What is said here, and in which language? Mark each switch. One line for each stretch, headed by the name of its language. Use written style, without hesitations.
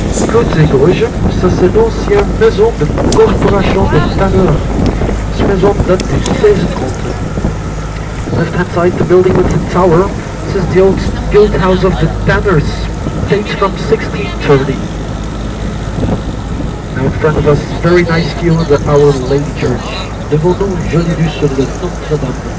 French: Côté gauche, ça c'est l'ancienne maison de corporation de tanneurs. Cette maison date du 1630.
English: Left hand side, the building with the tower, this is the old guild house of the tanners, dates from 1630. Now in front of us, very nice view of the Our Lady Church.
French: Devant nous, jolie vue sur le Notre-Dame.